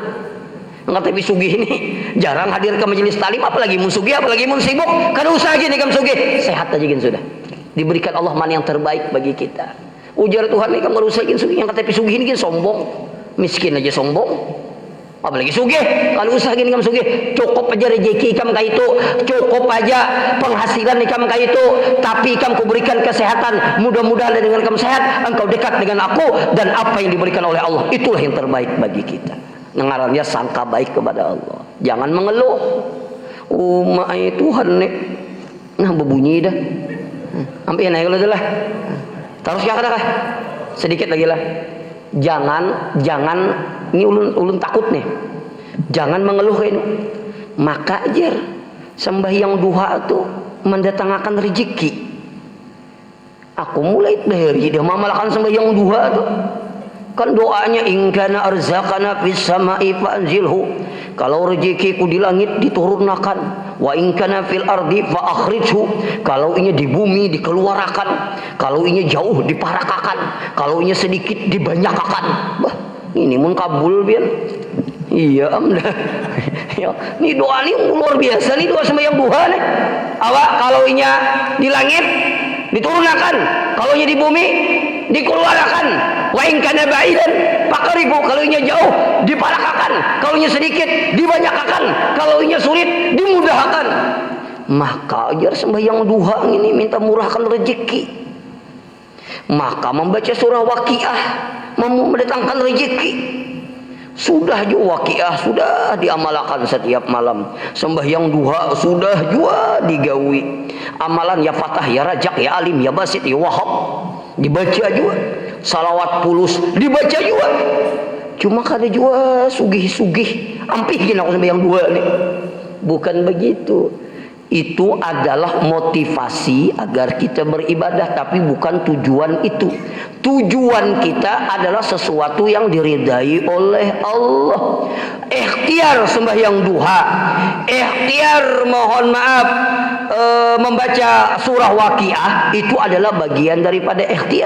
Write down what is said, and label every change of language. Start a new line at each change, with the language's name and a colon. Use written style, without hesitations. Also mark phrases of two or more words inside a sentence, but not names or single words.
Indonesian: Yang kata sugih ini jarang hadir ke majelis talim, apalagi mun sugih, apalagi mun sibuk. Kada usah gini kamu sugih, sehat aja gini sudah. Diberikan Allah mana yang terbaik bagi kita. Ujar Tuhan ini kamu usah gini sugih, yang kata sugih ini gini sombong, miskin aja sombong. Apalagi sugih, kalau usah gini kamu sugih, cukup aja rezeki kamu kayak itu, cukup aja penghasilan kamu kayak itu, tapi kamu kuberikan kesehatan. Mudah-mudahan dengan kamu sehat, engkau dekat dengan aku, dan apa yang diberikan oleh Allah itulah yang terbaik bagi kita. Ngarannya sangka baik kepada Allah. Jangan mengeluh. Umai Tuhan nih, nah berbunyi dah. Sampai naik dulu lah. Terus ya kah? Sedikit lagi lah. Jangan ini ulun takut nih. Jangan mengeluh ini. Maka ajar sembahyang duha tuh mendatangkan rezeki. Aku mulai dari dia mamalkan sembahyang duha tuh. Kan doanya
Arabic: إن كان أرزاقنا في السماء فأنزله.
Indonesian: Kalau rezekiku di langit diturunkan,
Arabic: وإن كان في الأرض فأخرجه.
Indonesian: Kalau inya di bumi dikeluarkan, kalau inya jauh diparakakan, kalau inya sedikit dibanyakan. Bah, ini mun kabul bian. Iya amdah. Ya, ini doa ini luar biasa nih, doa sembahyang duha nih. Awak kalau inya di langit diturunkan, kalau inya di bumi dikeluarkan,
Arabic: وإن كان بعيدا فقربه.
Indonesian: Kalau inya jauh diparakakan, kalau inya sedikit dibanyakan, kalau inya sulit dimudahkan. Maka ajar sembahyang duha ini minta murahkan rezeki. Maka membaca surah Waqiah mendatangkan rezeki. Sudah juga Waqiah sudah diamalkan setiap malam. Sembahyang duha sudah juga digawi. Amalan
Arabic: يا فتاح يا رزاق يا عليم يا باسط يا وهاب
Indonesian: dibaca juga. Salawat pulus dibaca juga. Cuma kada juga sugih-sugih ampih gini aku sembahyang duha nih. Bukan begitu. Itu adalah motivasi agar kita beribadah, tapi bukan tujuan itu. Tujuan kita adalah sesuatu yang diridai oleh Allah. Ikhtiar sembahyang duha, ikhtiar mohon maaf membaca surah Waqiah itu adalah bagian daripada ikhtiar.